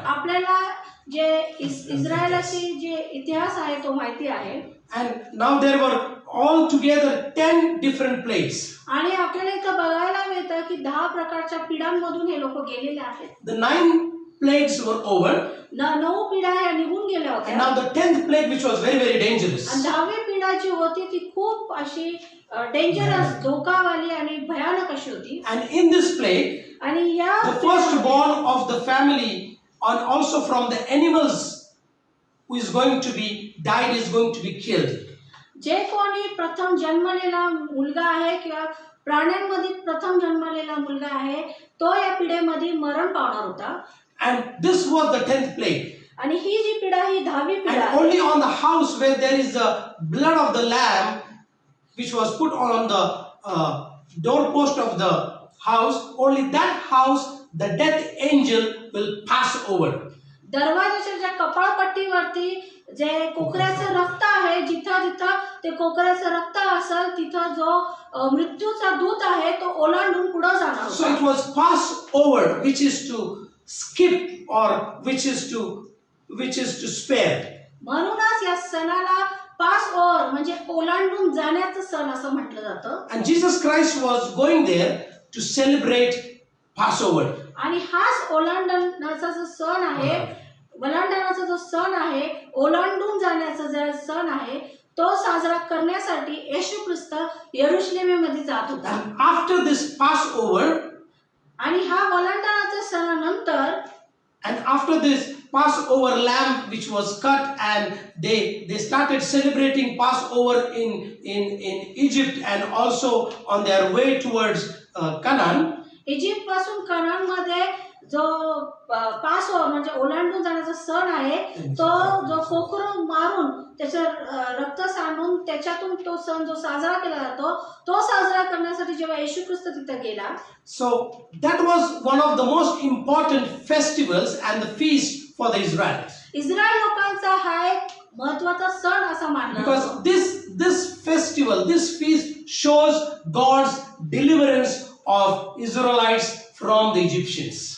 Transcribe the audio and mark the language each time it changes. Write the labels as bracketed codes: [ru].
[mr] आपल्याला जे इस्रायलाची जे इतिहास आहे तो माहिती आहे. [en] And now there were altogether 10 different plagues. [mr] आणि आपल्याला इथं बघायला मिळतं की 10 प्रकारच्या पिढ्यांमधून हे लोक गेलेले आहेत. [en] The 9 plagues were over. [mr] 9 पिढ्या ह्या निघून गेल्या [en] And [mr] होत्या. [en] now the 10th plague, which was very, very dangerous. [mr] आणि 10वी पिढा जी होती ती खूप अशी डेंजरस, धोकावाली आणि भयानक अशी होती. [en] And in this plague, [mr] आणि या [en] the firstborn of the family and also from the animals who is going to be died, is going to be killed. [mr] जे कोणी प्रथम जन्मलेला मुलगा आहे किंवा प्राण्यांमध्ये प्रथम जन्मलेला मुलगा आहे तो या पिढेमध्ये मरण पावणार होता. [en] And this was the 10th plague. [mr] आणि ही जी पिढा ही 10वी पिढा [en] And only on the house where there is the blood of the lamb, which was put on the doorpost of the house, only that house the death angel will pass over. [mr] दरवाजाच्या ज्या कपाळपट्टीवरती जे कोकऱ्याचं रक्त आहे, जिथं जिथं ते कोकऱ्याचं रक्त असेल तिथं जो मृत्यूचा दूत आहे तो ओलांडून पुढे जाणार [en] So [mr] होता. [en] it was pass over, which is to skip or which is to spare. [mr] म्हणूनच या सणाला पास ओव्हर म्हणजे ओलांडून जाण्याचं सण असं म्हटलं जातं. [en] And Jesus Christ was going there to celebrate Passover. [mr] आणि हाच ओलांडण्याचा जो सण आहे, ओलांडण्याचा जो सण आहे, ओलांडून जाण्याचा जो सण आहे तो साजरा करण्यासाठी येशू ख्रिस्त यरुशलेममध्ये जात होता. [en] And after this Passover, [mr] आणि हा ओलांडण्याच्या सणानंतर [en] and after this Passover lamb which was cut, and they started celebrating Passover in Egypt and also on their way towards Canaan. [mr] Egypt पासून कनान मध्ये जो पास म्हणजे ओलांडून जाण्याचा सण आहे तो जो कोकरू मारून त्याचं रक्त सांडून त्याच्यातून तो सण जो साजरा केला जातो तो साजरा करण्यासाठी जेव्हा येशू ख्रिस्त तिथे गेला. [en] So that was one of the most important festivals and the feast for the Israelites. [mr] Israel लोकांचा हा एक महत्त्वाचा सण असा मानला [en] Because [mr] जातो. [en] this festival, this feast shows God's deliverance of Israelites from the Egyptians.